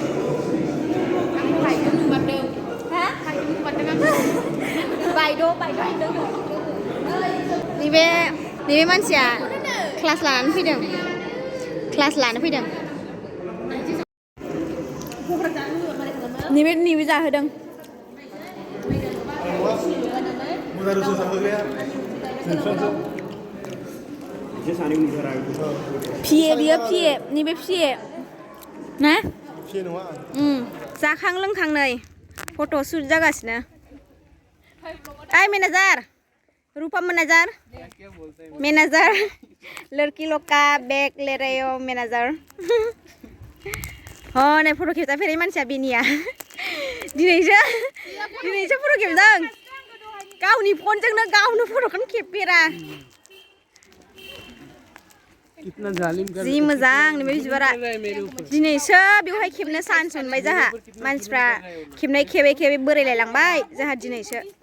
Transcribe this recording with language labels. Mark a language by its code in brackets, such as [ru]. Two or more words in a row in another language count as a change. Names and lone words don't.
[brx] नैबे मानसिया क्लास लानो फैदों नैबे जाहोदों फिए बियो फिए नैबे फिए ना जाखां लोंखां नै [en] photo shoot [brx] जागासिनो ओइ मेनेजार रूपा मैनेजर मैनेजर [hi] लड़की लोग का बैग ले रहे हो [brx] मैनेजर [hi] हाँ नहीं [brx] फोटो खेबजा फेरै मानसिया बेनिया दिनैसो फोटो खेबदों गावनि फनजोंनो गावनो फट'खौनो खेबफेरा जि मोजां नैबे बिबारा दिनैसो बेवहाय खेबनो चान्स मोनबाय जोंहा मानसिफ्रा खेबनाय खेबै खेबै बोरायलायलांबाय जोंहा दिनैसो